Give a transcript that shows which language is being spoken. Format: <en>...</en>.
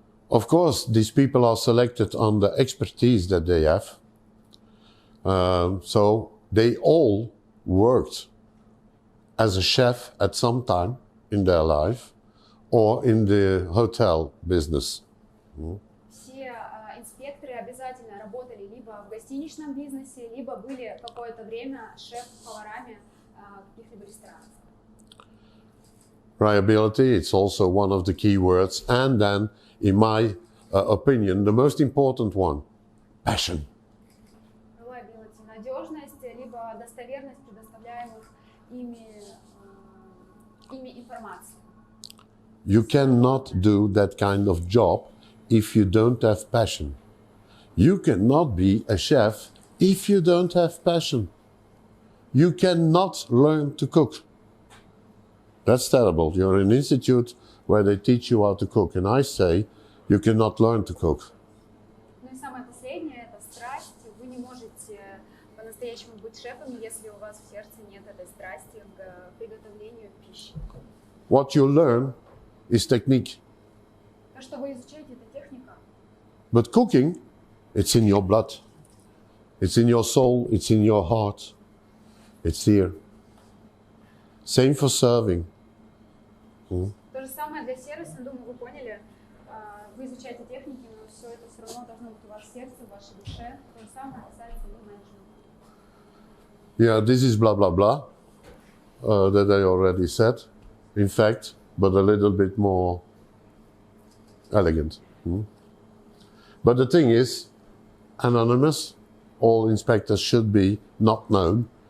<en>Of course, these people are selected on the expertise that they have. So they all worked as a chef at some time in their life or in the hotel business.</en> <ru>Все инспекторы обязательно работали либо в гостиничном бизнесе, либо были какое-то время шеф-поварами каких-либо ресторанов.</ru> <en>Reliability, it's also one of the key words. And then, in my opinion, the most important one, passion.</en> <ru>Reliability, надежность, либо достоверность предоставляемых ими информации.</ru> <en>You cannot do that kind of job if you don't have passion. You cannot be a chef if you don't have passion. You cannot learn to cook. That's terrible. You're in an institute where they teach you how to cook, and I say you cannot learn to cook.</en> <ru>Ну и самое последнее – это страсть. Вы не можете по-настоящему быть шефом, если у вас в сердце нет этой страсти к приготовлению пищи.</ru> <en>What you learn is technique.</en> <ru>То, что вы изучаете, это техника.</ru> <en>But cooking, it's in your blood. It's in your soul, it's in your heart. It's here. Same for serving.</en> <ru>То же самое для сервиса, думаю, вы поняли. Вы изучаете техники, но все это все равно должно быть у вас в сердце, в вашей душе. То же самое касается и менеджмента.</ru> <en>Yeah, this is blah, blah, blah, that I already said, in fact, but a little bit more elegant. But the thing is, anonymous, all inspectors should be not known.</en>